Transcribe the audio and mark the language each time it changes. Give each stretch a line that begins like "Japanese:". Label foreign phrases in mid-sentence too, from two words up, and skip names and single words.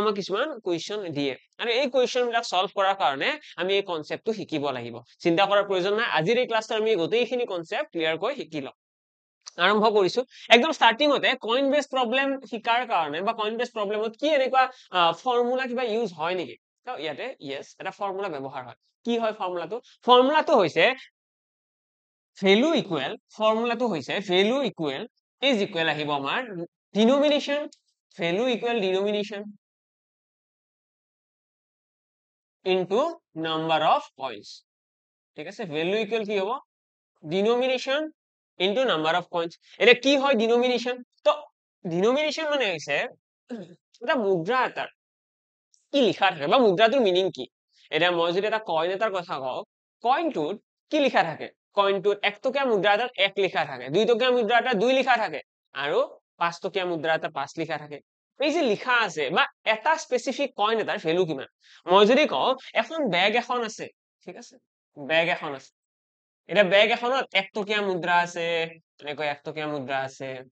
Assamese: আমাক কিছুমান কোৱেশ্চন দিয়ে আৰু এই কোৱেশ্চন বিলাক সলভ কৰাৰ কাৰণে আমি এই কনসেপ্টটো শিকিব লাগিব চিন্তা কৰাৰ প্ৰয়োজন নাই আজিৰ এই ক্লাছটো আমি গোটেইখিনি
English: concept clear
Assamese: কৰি শিকি লম আৰম্ভ কৰিছো একদম স্টাৰ্টিংতে
English: coin base problem
Assamese: শিকাৰ কাৰণে বা কইন বেস প্ৰবলেমত কি এনেকুৱা ফৰ্মুলা কিবা ইউজ হয় নেকি তো ইয়াতে ইয়েস এটা ফৰ্মুলা ব্যৱহাৰ হয় কি হয় ফৰ্মুলাটো হৈছে
English: value equal
Assamese: ফৰ্মুলাটো হৈছে
English: value equal is equal
Assamese: আহিব আমাৰ
English: denomination value equal denomination into number of coins
Assamese: ঠিক আছে
English: value equal
Assamese: কি হ'ব ডিনোমিনেশন
English: into number of coins
Assamese: এটা কি হয় ডিনোমিনেশন তো ডিনোমিনেশন মানে হৈছে এটা মুদ্ৰা এটাৰ কি লিখা থাকে বা মুদ্ৰাটোৰ মিনিং কি এটা মই যদি এটা কইন এটাৰ কথা কওঁ কইনটোত কি লিখা থাকে কইনটোত 1 টকীয়া মুদ্ৰা এটাত 1 লিখা থাকে 2 টকীয়া মুদ্ৰা এটাত 2 লিখা থাকে আৰু 5 টকীয়া মুদ্ৰা এটাত 5 লিখা থাকে এই যে লিখা আছে বা এটা
English: specific coin
Assamese: এটাৰ ভ্যালু কিমান মই যদি কওঁ এখন বেগ এখন আছে ঠিক আছে বেগ এখন আছে এটা বেগ এখনত 1 টকীয়া মুদ্ৰা আছে এনেকৈ 1 টকীয়া মুদ্ৰা আছে